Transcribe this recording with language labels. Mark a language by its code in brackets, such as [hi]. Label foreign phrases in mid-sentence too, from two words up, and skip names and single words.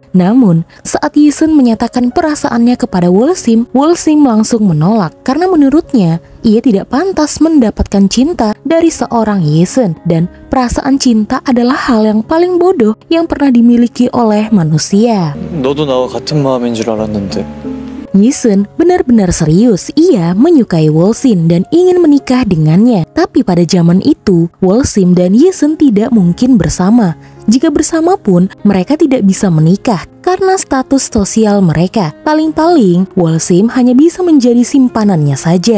[id] Namun, saat Yi-sun menyatakan perasaannya kepada Wolsim, Wolsim langsung menolak karena menurutnya ia tidak pantas mendapatkan cinta dari seorang Yi-sun, dan perasaan cinta adalah hal yang paling bodoh yang pernah dimiliki oleh manusia. [ko] 너도 나와 같은 마음인 줄 알았는데. [id] Yi-sun benar-benar serius. Ia menyukai Wolsim dan ingin menikah dengannya. Tapi pada zaman itu, Wolsim dan Yi-sun tidak mungkin bersama. Jika bersama pun, mereka tidak bisa menikah karena status sosial mereka. Paling-paling, Wolsim hanya bisa menjadi simpanannya saja.